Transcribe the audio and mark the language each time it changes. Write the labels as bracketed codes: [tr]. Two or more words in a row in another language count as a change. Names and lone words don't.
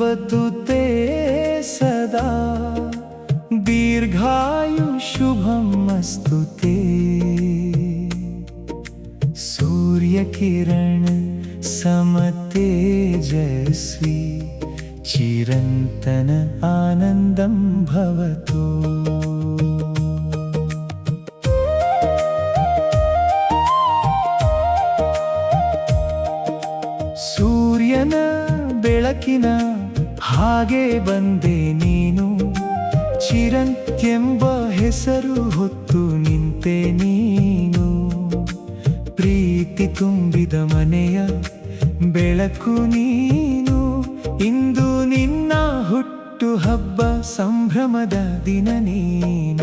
[sa] ते सदा दीर्घायु शुभमस्तु ते सूर्यकिरण समतेजस्वी चिरन्तन आनन्दं भवतु। [kn] ಸೂರ್ಯನ ಬೆಳಕಿನ ಹಾಗೆ ಬಂದೆ ನೀನು, ಚಿರಂತ್ಯೆಂಬ ಹೆಸರು ಹೊತ್ತು ನಿಂತೆ ನೀನು, ಪ್ರೀತಿ ತುಂಬಿದ ಮನೆಯ ಬೆಳಕು ನೀನು, ಇಂದು ನಿನ್ನ ಹುಟ್ಟು ಹಬ್ಬ ಸಂಭ್ರಮದ ದಿನ ನೀನು।